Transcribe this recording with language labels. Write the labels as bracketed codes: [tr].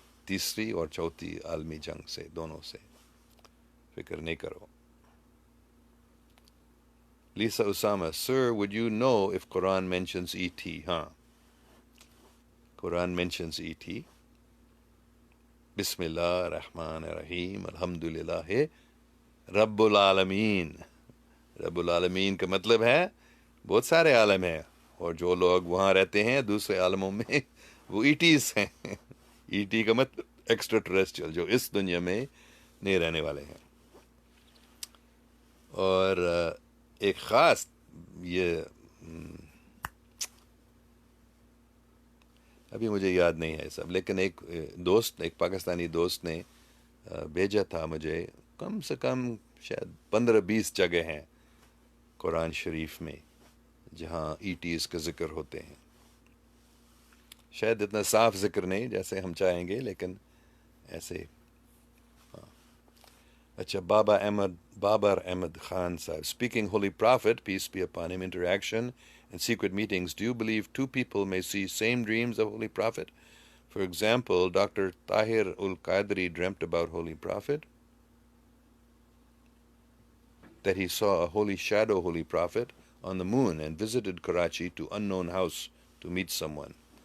[ur] تیسری اور چوتھی عالمی جنگ سے، دونوں سے فکر نہیں کرو. [en] Lisa Osama, sir, would you know if Quran mentions E.T.? [ur] ہاں، قرآن mentions E.T. [ar] بسم اللہ الرحمن الرحیم الحمد للہ رب العالمین. [ur] رب العالمین کا مطلب ہے بہت سارے عالم ہیں، اور جو لوگ وہاں رہتے ہیں دوسرے عالموں میں وہ ایٹیز ہیں. ایٹی کا مطلب ایکسٹرا ٹریسٹریل، جو اس دنیا میں نہیں رہنے والے ہیں. اور ایک خاص یہ ابھی مجھے یاد نہیں ہے سب، لیکن ایک دوست، ایک پاکستانی دوست نے بھیجا تھا مجھے، کم سے کم شاید 15-20 جگہ ہیں قرآن شریف میں جہاں ایٹیز کا ذکر ہوتے ہیں. شاید اتنا صاف ذکر نہیں جیسے ہم چاہیں گے، لیکن ایسے. اچھا، بابر احمد خان صاحب. [en] Speaking Holy Prophet, peace be upon him, interaction and secret meetings. Do you believe two people may see same dreams of Holy Prophet? For example, Dr. Tahir ul-Qadri dreamt about Holy Prophet, that he saw a holy shadow Holy Prophet on the moon and visited Karachi to unknown house to meet someone.